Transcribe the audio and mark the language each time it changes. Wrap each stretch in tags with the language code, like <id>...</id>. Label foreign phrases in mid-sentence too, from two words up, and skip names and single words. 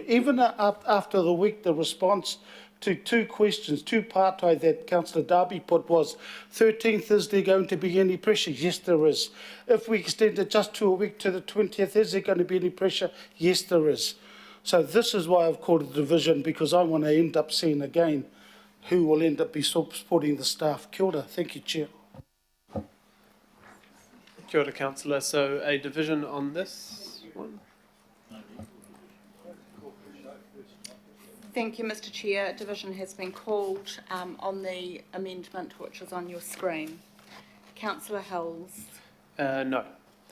<en>Even after the week, the response to two questions, two partai that Councillor Darby put was, 13th, is there going to be any pressure? Yes, there is. If we extend it just to a week to the 20th, is there going to be any pressure? Yes, there is. So this is why I've called it a division, because I want to end up seeing again who will end up be supporting the staff.</en> <mi>Kia ora.</mi> <en>Thank you, Chair.</en> <mi>Kia ora,</mi> <en>Councillor. So a division on this one? Thank you, Mr Chair. Division has been called on the amendment which is on your screen. Councillor Hills.</en>